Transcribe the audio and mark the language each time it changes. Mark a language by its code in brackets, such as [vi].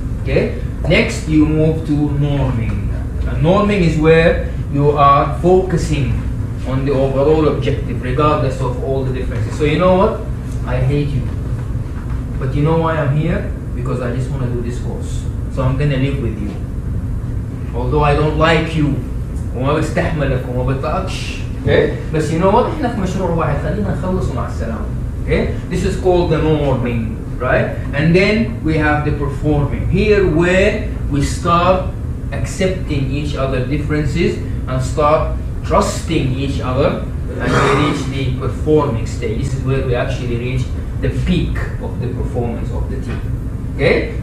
[en] Okay, next you move to norming. And norming is where you are focusing on the overall objective, regardless of all the differences. So you know what? I hate you, but you know why I'm here? Because I just want to do this course. So I'm gonna live with you, although I don't like you. [ar] وما بستحملك وما بطاقش. Okay? بس [en] you know what? [ar] احنا في مشروع واحد خلينا نخلص ومع السلامة. [en] Okay? This is called the norming, right? And then we have the performing. Here where we start accepting each other differences and start trusting each other, and we reach the performing stage. This is where we actually reach the peak of the performance of the team. Okay?